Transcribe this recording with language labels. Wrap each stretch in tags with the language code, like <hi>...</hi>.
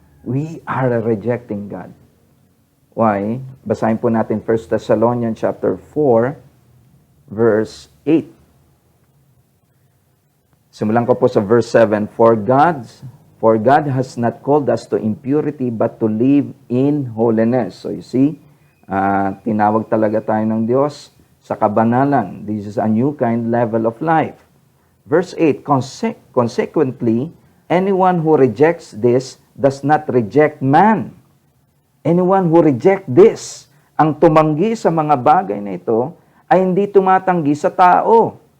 <en>We are rejecting God. Why?</en> <tl>Basahin po natin 1 Thessalonians chapter 4, verse 8. Simulan ko po sa verse 7.</tl> <en>For God has not called us to impurity, but to live in holiness. So you see,</en> <tl>tinawag talaga tayo ng Diyos sa kabanalan.</tl> <en>This is a new kind level of life. Verse 8, consequently, anyone who rejects this does not reject man. Anyone who reject this,</en> <tl>ang tumanggi sa mga bagay na ito, ay hindi tumatanggi sa tao.</tl>